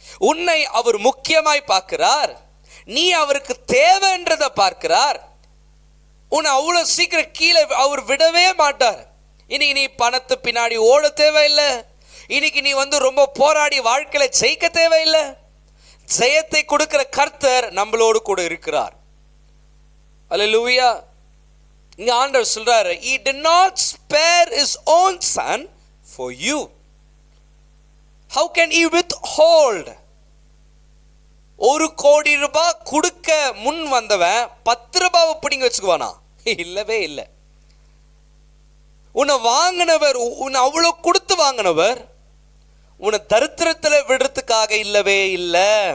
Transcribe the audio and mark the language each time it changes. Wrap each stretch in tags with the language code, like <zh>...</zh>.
<ta>உன்னை அவர் முக்கியமாய் பார்க்கிறார். நீ அவருக்கு தேவைன்றதை பார்க்கிறார். உன்னை அவ்வளோ சீக்கிரம் கீழே அவர் விடவே மாட்டார். இன்னைக்கு நீ பணத்து பின்னாடி ஓட தேவையில்லை. இன்னைக்கு நீ வந்து ரொம்ப போராடி வாழ்க்கையில ஜெயிக்க தேவையில்லை. ஜெயத்தை கொடுக்கிற கர்த்தர் நம்மளோடு கூட இருக்கிறார். அல்லேலூயா. இங்க ஆண்டவர் சொல்றாரு,</ta> <en>he did not spare his own son for you. How can he withhold?</en> <ta>1 கோடி ரூபாய் கொடுக்க முன் வந்தவன் 10 ரூபாவை பிடிங்க வச்சுக்குவானா? இல்லவே இல்லை. உன்னை வாங்கினவர், உன்னை அவ்வளோ கொடுத்து வாங்கினவர் உன்னை தரித்திரத்தில் விடுறதுக்காக இல்லவே இல்லை.</ta>